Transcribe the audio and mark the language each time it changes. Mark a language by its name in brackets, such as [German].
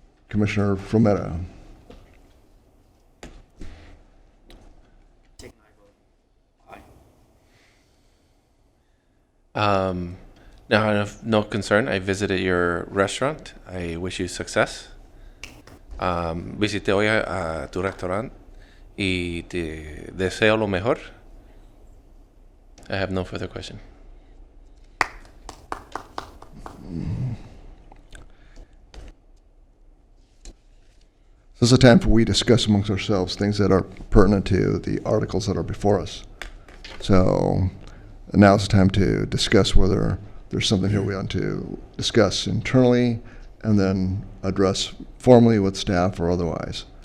[English] Commissioner Frometta. No, I have no concern. I visited your restaurant. I wish you success. [Spanish] Visité hoy a tu restaurante y te deseo lo mejor. [English] I have no further question. This is a time for we discuss amongst ourselves things that are pertinent to the articles that are before us. So now it's time to discuss whether there's something here we want to discuss internally and then address formally with staff or otherwise.